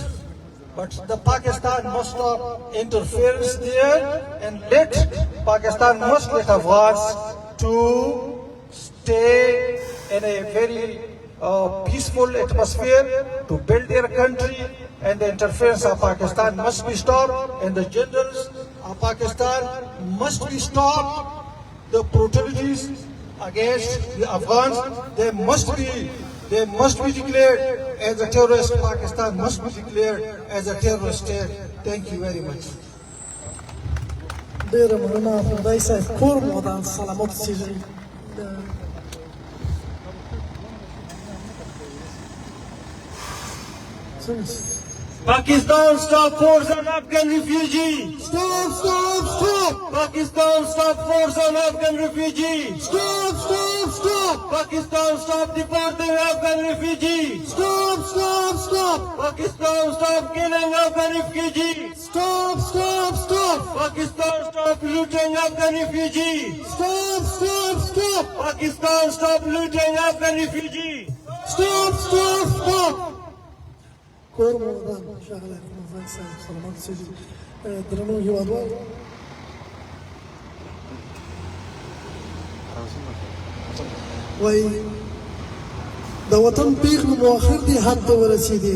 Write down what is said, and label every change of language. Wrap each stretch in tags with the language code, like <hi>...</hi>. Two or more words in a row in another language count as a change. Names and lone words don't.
<en>But the Pakistan must not interfere there, and Pakistan must let Afghans to stay in a very peaceful atmosphere, to build their country, and the interference of Pakistan must be stopped, and the generals of Pakistan must be stopped. The brutalities against the Afghans, they must be declared as a terrorist. Pakistan must be declared as a terrorist state. Thank you very much.</en> <ps>ډېره مننه خدای صاحب کور مو ودان سلامت اوسېږئ.</ps> <en>Pakistan, stop force on Afghan refugees. Stop, stop, stop. Pakistan, stop force on Afghan refugees. Stop, stop, stop. Pakistan, stop deporting Afghan refugees. Stop, stop, stop. Pakistan, stop killing Afghan refugees. Stop, stop, stop. Pakistan, stop looting Afghan refugees. Stop, stop, stop. Pakistan, stop looting Afghan refugees. Stop, stop, stop.</en> <ps>کور مو ودان ښاغلی رمضان صاحب سلامت اوسېږئ. درنو هېوادوالو، وایي د وطن پیغلو مو اخر دې حد ته ورسېدې.</ps>